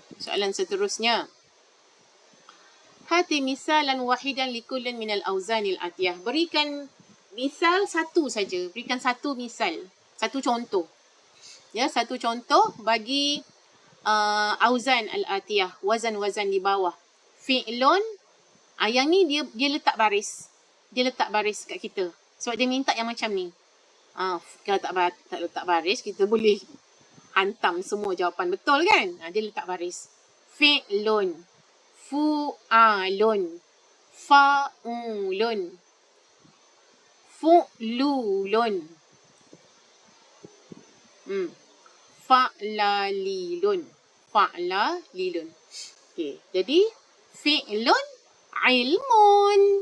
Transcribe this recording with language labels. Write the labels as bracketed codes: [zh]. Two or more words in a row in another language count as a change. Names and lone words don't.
[ms] Soalan seterusnya. [ar] هات مثالا واحدا لكل من الأوزان الآتية. [ms] Berikan misal satu saja. Berikan satu misal. Satu contoh. Ya, satu contoh bagi [ar] أوزان الآتية. [ms] Wazan-wazan di bawah. Fi'lun. Yang ni dia letak baris. Dia letak baris kat kita. Sebab dia minta yang macam ni. Kalau tak letak baris, kita boleh hantam semua jawapan betul kan? Dia letak baris. [ar] فعل. فعال. فعول. فعلل. Fa'lalilun. [ms] Fa'lalilun. Okay. Jadi, [ar] فعل علم.